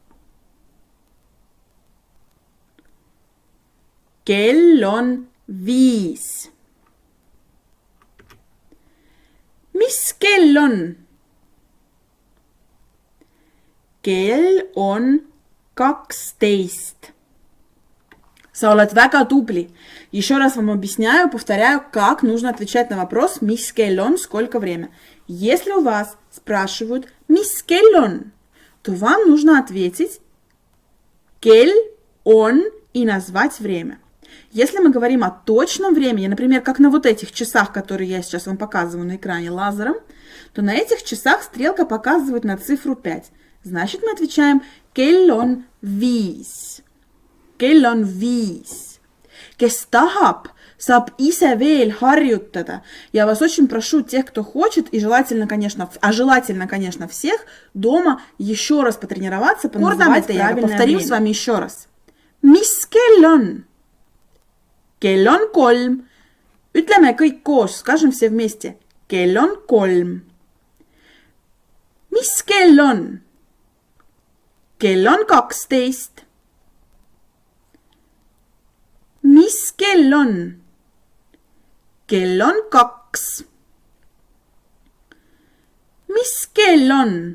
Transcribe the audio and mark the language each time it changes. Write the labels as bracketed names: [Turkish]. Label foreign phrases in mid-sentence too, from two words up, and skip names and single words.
[Estonian] Kell on 5. Mis kell on? Kell on 12. Sa oled väga tubli. [Russian] Еще раз вам объясняю, повторяю, как нужно отвечать на вопрос [Estonian] mis kell on, [Russian] сколько время. Если у вас спрашивают [Estonian] mis kell on, [Russian] то вам нужно ответить [Estonian] kell on [Russian] и назвать время. Если мы говорим о точном времени, например, как на вот этих часах, которые я сейчас вам показываю на экране лазером, то на этих часах стрелка показывает на цифру 5. Значит, мы отвечаем [Estonian] kell on [Russian] 5. [Estonian] Kell on 5. Kes tahab, saab ise veel harjutada. [Russian] Я вас очень прошу, тех, кто хочет, и желательно, конечно, всех, дома еще раз потренироваться, поназывать правильное повторим время. С вами еще раз. [Estonian] Mis kell on? Kell on 3. Ütleme kõik koos, [Russian] скажем все вместе. [Estonian] Kell on 3. Mis kell on? Kell on 12. Mis kell on? Kell on 2. Mis kell on?